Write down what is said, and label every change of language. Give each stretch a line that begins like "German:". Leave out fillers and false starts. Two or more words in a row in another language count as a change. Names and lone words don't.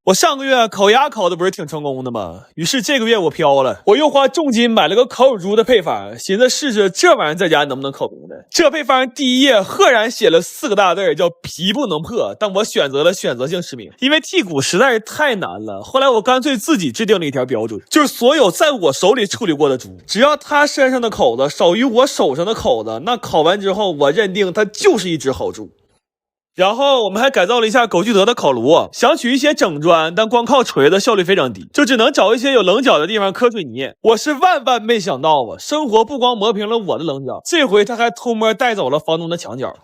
Chinese: 我上個月烤鴨烤的不是挺成功的嗎？於是這個月我飄了，我又花重金買了個烤乳豬的配方，尋思試試這玩意兒在家能不能烤明的。這配方第一頁赫然寫了4個大字叫皮不能破，但我選擇了選擇性實名，因為剔骨實在是太難了。後來我乾脆自己制定了一條標準，就是所有在我手裡處理過的豬，只要它身上的口子少於我手上的口子，那烤完之後我認定它就是一隻好豬。然後我們還改造了一下狗聚德的烤爐，想取一些整磚，但光靠錘子效率非常低，就只能找一些有稜角的地方磕水泥。我是萬萬沒想到啊，生活不光磨平了我的稜角，這回他還偷摸帶走了房東的牆角。